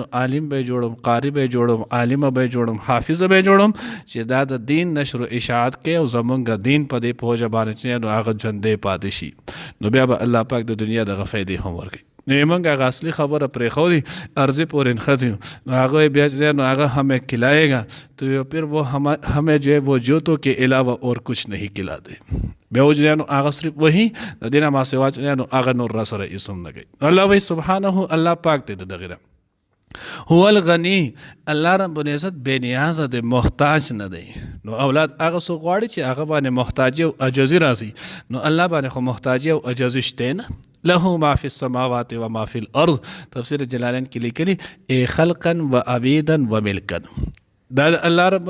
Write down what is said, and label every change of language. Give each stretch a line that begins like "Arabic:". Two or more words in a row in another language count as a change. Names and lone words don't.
Pashto: نو عالم به جوړم قاری به جوړم عالمه به جوړم حافظه به جوړم چې دا د دین نشر و اشاعت کوي او زمونږ دین په دې پوهه باندې چې نو هغه ژوندی پاتې شي نو بیا به الله پاک د دنیا دغه فایدې هم ورکوي نو موږ هغه اصلي خبره پرېښودی ارضی پورې نښتي نو هغه بیا چې نو هغه
Urdu: ہمیں کھلائے گا تو پھر وہ ہمیں جو ہے وہ جوتوں کے علاوہ اور کچھ نہیں کھلا دے
Pashto: بیا و چې نو هغه صرف وهي د دې نه ما سوا چې نو هغه نور را سره اسم نه کوي الله وایي سبحانه الله پاک دی دغه
Arabic: هو الغنی
Pashto: الله رب العزت بے نیاز دی محتاج نه دی نو اولاد هغه څوک غواړي چې هغه باندې محتاجي او عجزي راځي نو الله باندې خو محتاجي او عجزي شته نه
Arabic: له ما فی السماوات و ما فی الارض
Pashto: تفسیر جلالین کې لیکلي
Arabic: خلقا و عبیدا و ملکا
Pashto: دا الله رب